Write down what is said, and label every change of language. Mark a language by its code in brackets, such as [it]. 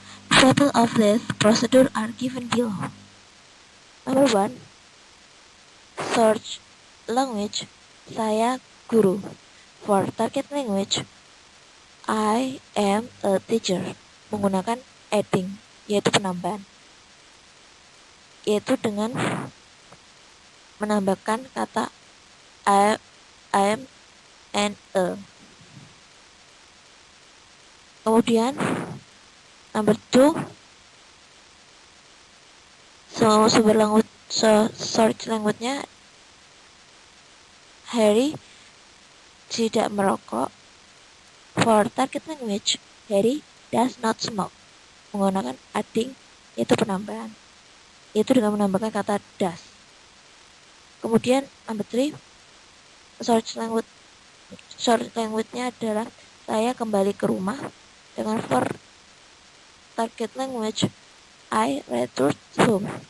[en] Examples of this procedure are given below. Number 1. Search language. [id] Saya guru. [en] For target language, I am a teacher. [id] Menggunakan adding, yaitu penambahan. Yaitu dengan menambahkan kata [en] I am and a. [id] Kemudian number 2, sumber language, search language-nya Harry tidak merokok. [en] For target language, Harry does not smoke. [id] Menggunakan adding, yaitu penambahan, yaitu dengan menambahkan kata does. Kemudian number 3, search language-nya adalah saya kembali ke rumah. Dengan [en] for target language, I return home.